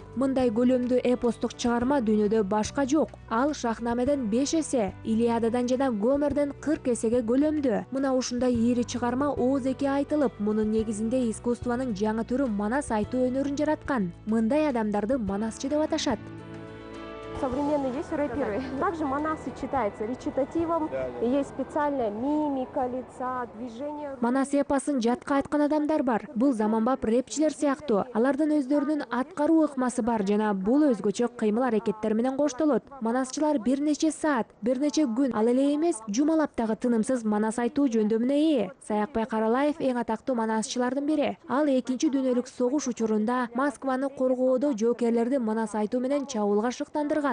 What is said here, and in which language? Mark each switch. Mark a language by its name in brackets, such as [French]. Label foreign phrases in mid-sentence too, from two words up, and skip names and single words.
[Kyrgyz] Мындай көлөмдүү эпостук чыгарма дүйнөдө башка жок. Ал Шахнамеден 5 эсе, Илиададан жана Гомерден 40 эсеге көлөмдүү. Мына ушундай ири чыгарма ооз-эки айтылып, мунун негизинде искусствонун жаңы түрү манас айтуу өнөрүн жараткан. Мындай адамдарды манасчы деп аташат. [Russian] Современные есть рэперы. Также Манасы читается речитативом, есть специальная мимика лица, движение. [Kyrgyz] Манас эпосын жатка айткан адамдар бар. Бул заманбап рэпчилер сыяктуу. Алардын өздөрүнүн аткаруу ыкмасы бар жана бул өзгөчө кыймыл аракеттер менен коштолот. Манасчылар бир нече саат, бир нече күн, ал эле эмес, жумалап дагы тынымсыз манас айтуу жөндөмүнө ээ. Саякбай Каралаев эң атактуу манасчылардын бири. Ал 2 дүйнөлүк согуш учурунда Москваны коргоодо жоокерлерди манас айтуу менен чабуулга шыктандырган.